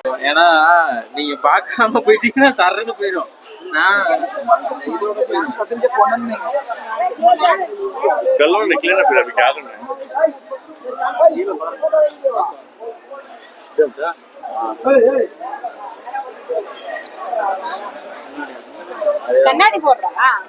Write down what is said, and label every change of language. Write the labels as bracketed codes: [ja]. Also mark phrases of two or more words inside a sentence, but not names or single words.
[ta] ஏன்னா நீங்க பார்க்காம போயிட்டீங்கன்னா சரன்னு போயிடும். நான் இதோட போயிடும். [hi] चलो निकले ना फिर अभी क्या करना है [ta] கண்ணாடி போடுறா